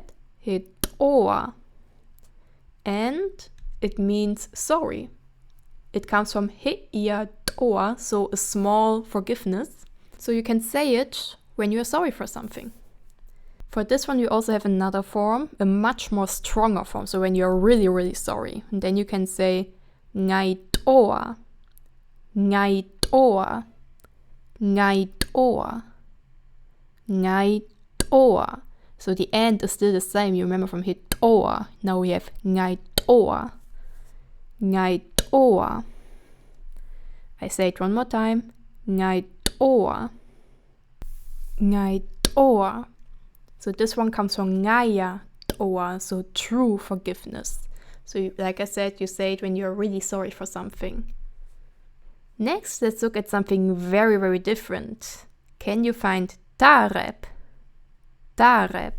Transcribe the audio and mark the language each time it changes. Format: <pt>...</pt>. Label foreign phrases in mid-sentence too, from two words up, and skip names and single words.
<en>Hitoa. And it means sorry. It comes from heia toa, so a small forgiveness. So you can say it when you are sorry for something. For this one, we also have another form, a much more stronger form. So when you're really, really sorry, and then you can say ngai toa, ngai toa, ngai toa, ngai toa. So the end is still the same. You remember from hitoa. Now we have ngai toa. Ngai toa. I say it one more time. Ngai toa. Ngai toa. So this one comes from ngaya toa, so true forgiveness. So like I said, you say it when you're really sorry for something. Next, let's look at something very, very different. Can you find tarep? Tarep.</en>